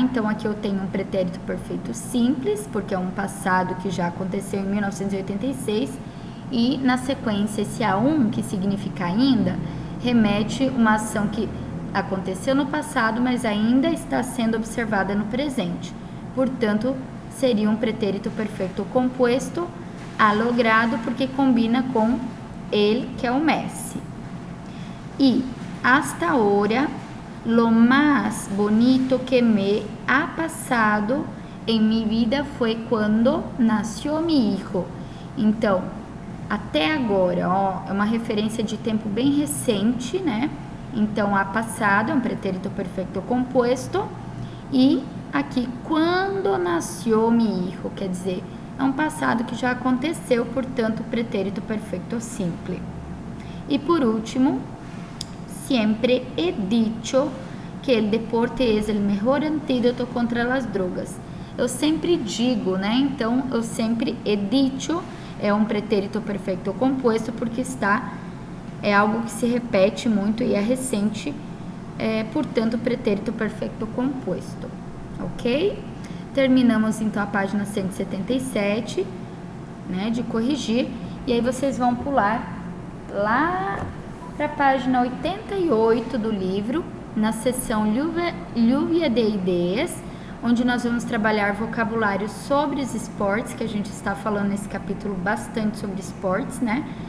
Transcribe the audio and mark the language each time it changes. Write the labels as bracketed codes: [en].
[pt] Então, aqui eu tenho um pretérito perfeito simples, porque é um passado que já aconteceu em 1986, e na sequência esse A1, que significa ainda, remete uma ação que aconteceu no passado, mas ainda está sendo observada no presente. Portanto, seria um pretérito perfeito composto, [es] ha logrado, [pt] porque combina com ele, que é o Messi. [es] E hasta ahora, lo más bonito que me ha pasado en mi vida fue cuando nació mi hijo. [pt] Então, até agora, ó, é uma referência de tempo bem recente, né? Então, ha passado é um pretérito perfeito composto, e aqui, quando nasceu [es] mi hijo, [pt] quer dizer, é um passado que já aconteceu, portanto, pretérito perfeito simple. [es] E por último, siempre he dicho que el deporte es el mejor antídoto contra las drogas. [pt] Eu sempre digo, né? Então, eu sempre [es] he dicho [pt] é um pretérito perfeito composto, porque é algo que se repete muito e é recente, portanto, pretérito perfeito composto. Ok? Terminamos, então, a página 177, né, de corrigir, e aí vocês vão pular lá para a página 88 do livro, na seção Lluvia de Ideias, onde nós vamos trabalhar vocabulário sobre os esportes, que a gente está falando nesse capítulo bastante sobre esportes, né?